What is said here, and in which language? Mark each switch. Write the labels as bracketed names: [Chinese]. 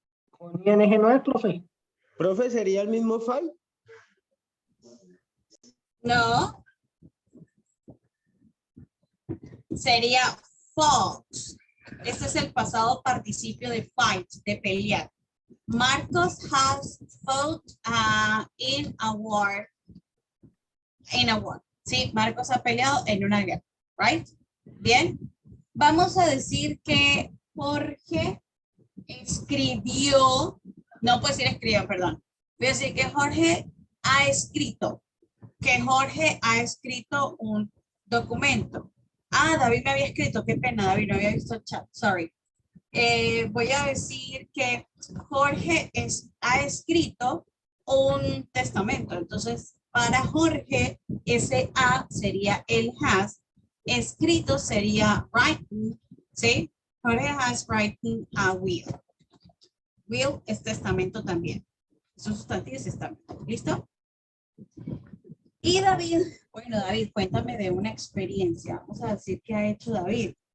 [Spanish] Con ING no es, profe. Profe, ¿sería el mismo fight? No. Sería fought. Este es el pasado participio de fight, de pelear. [English] Marcos has fought in a war. In a war. [Spanish] Sí, Marcos ha peleado en una guerra. Right? Bien. Vamos a decir que Jorge escribió, no puedo decir escribió, perdón. Voy a decir que Jorge ha escrito. Que Jorge ha escrito un documento. Ah, David me había escrito, qué pena, David, no había visto el chat, sorry. Voy a decir que Jorge ha escrito un testamento. Entonces, para Jorge, ese A sería el has. Escrito sería written, ¿sí? [English] Jorge has written a will. [Spanish] Will es testamento también. Son sustantivos testamentos. ¿Listo? Y David, bueno, David, cuéntame de una experiencia. Vamos a decir qué ha hecho David.